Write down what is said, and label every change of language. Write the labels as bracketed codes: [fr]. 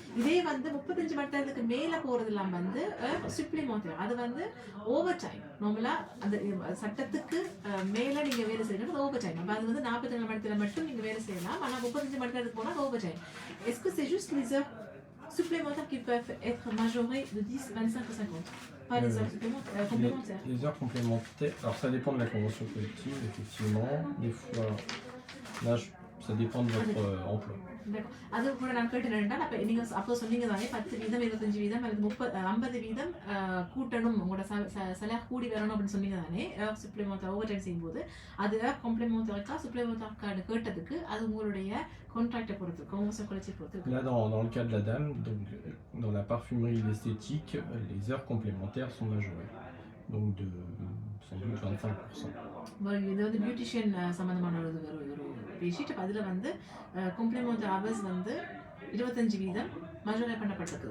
[ta] இதே வந்து 35 மணி நேரத்துக்கு மேல போறதெல்லாம் வந்து சப்ளிமெண்டரி, அது வந்து ஓவர் டைம். நார்மலா அந்த சட்டத்துக்கு மேல நீங்க வேலை செய்யணும், ஓவர் டைம். அப்ப அது வந்து 42 மணி நேரம் மட்டும் நீங்க வேலை செய்யலாம். ஆனா 35 மணி நேரத்துக்கு போனா over time. [fr] Est-ce que c'est juste les heures supplémentaires qui peuvent être majorées de 10, 25 ou 50? Pas les heures complémentaires. Les heures complémentaires, alors ça dépend de la convention collective, effectivement. Des fois, là, ça dépend de votre emploi. [ta] அது கூட நான் கேட்டேன்னா அப்ப நீங்க அப்போ சொன்னீங்க தானே 10%, 25% அல்லது 50% கூட்டணும், உங்களோட சலார் கூடி வரணும் அப்படின்னு சொன்னீங்க தானே சப்ளிமெண்டரி ஓவர் டைம் செய்யும்போது. அது காம்ப்ளிமெண்டரிக்கா சப்ளிமெண்டரி கேட்டதுக்கு அது உங்களுடைய கான்ட்ராக்டை பொறுத்து, convention collective பொறுத்து. [fr] Là dans le cas de la dame, donc dans la parfumerie et l'esthétique, les heures complémentaires sont majorées. Donc de sans doute 25%. [ta] இது வந்து பியூட்டிஷியன் சம்பந்தமான ஒரு பேஷீட். அதில் வந்து காம்ப்ளிமெண்டரி ஹவர்ஸ் வந்து 25% மஜோரை பண்ணப்பட்டது.